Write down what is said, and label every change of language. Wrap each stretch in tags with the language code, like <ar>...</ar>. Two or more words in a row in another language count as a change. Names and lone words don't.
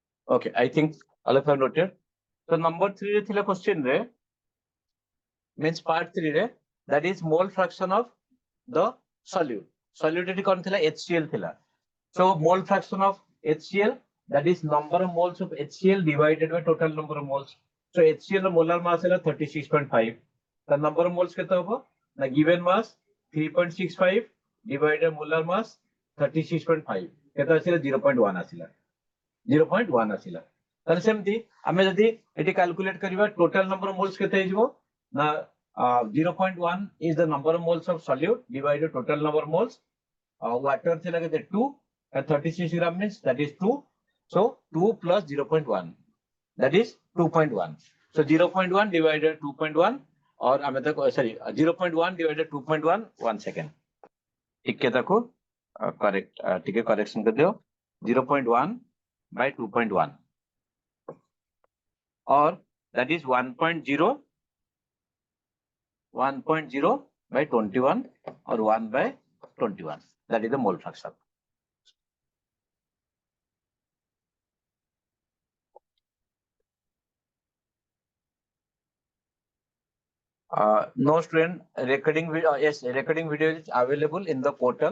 <en>Okay, I think all of you have noted. So number 3</en> <or>ରେ ଥିଲା</or> <en>question re means part 3 re, that is mole fraction of the solute. Solute</en> <or>ଏଠି କଣ ଥିଲା</or> <en>HCl thila. So mole fraction of HCl, that is number of moles of HCl divided by total number of moles. So HCl ର molar mass ହେଲା 36.5. The number of moles</en> <or>କେତେ ହବ ନା</or> <en>given mass 3.65 divided molar mass 36.5</en> <or>କେତେ ଆସିଲା 0.1 ଆସିଲା 0.1 ଆସିଲା। ତାହେଲେ ସେମିତି ଆମେ ଯଦି ଏଠି</or> <en>calculate କରିବା total number of moles</en> <or>କେତେ ହେଇଯିବ ନା</or> <en>0.1 is the number of moles of solute divided total number of moles. Water</en> <or>ଥିଲା କେତେ</or> <en>2 and 36 gram means that is 2. So 2 plus 0.1, that is 2.1. So 0.1 divided 2.1 or sorry 0.1 divided 2.1, 1 second.</en> <hi>ठीक है देखो correct ठीक है correction कर दो 0.1 by 2.1</hi> <en>or that is</en> <hi>1.0 by 21 or 1 by 21.</hi> <en>That is the mole fraction. No student, recording video, yes, recording video is available in the portal.</en>